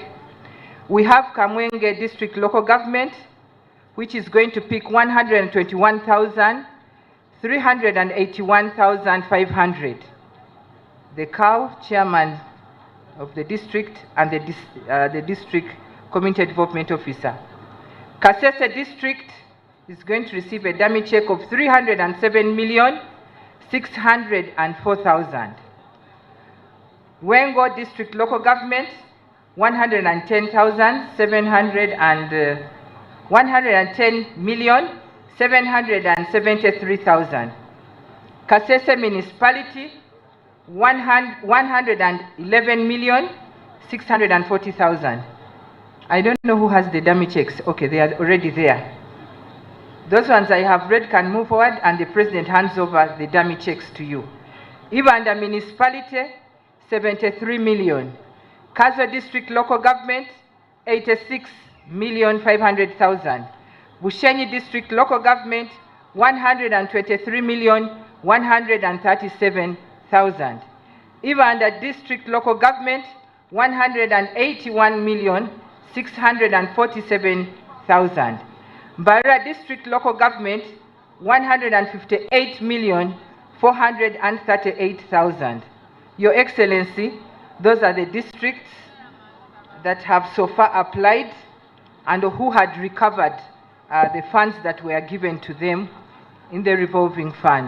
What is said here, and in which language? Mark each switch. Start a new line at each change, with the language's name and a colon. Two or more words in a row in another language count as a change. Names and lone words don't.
English: We have Kamwenge district local government, which is going to pick 121,381,500. The COW, chairman of the district, and the district community development officer. Kasese district is going to receive a dummy check of 307,604,000. Wengo district local government, 110,773,000. Kasese municipality, 111,640,000. I don't know who has the dummy checks. Okay, they are already there. Those ones I have read can move forward, and the president hands over the dummy checks to you. Ibanda municipality, 73 million. Kazo district local government, 86,500,000. Bushenyi district local government, 123,137,000. Ibanda district local government, 181,647,000. Barra district local government, 158,438,000. Your Excellency, those are the districts that have so far applied and who had recovered the funds that were given to them in the revolving fund.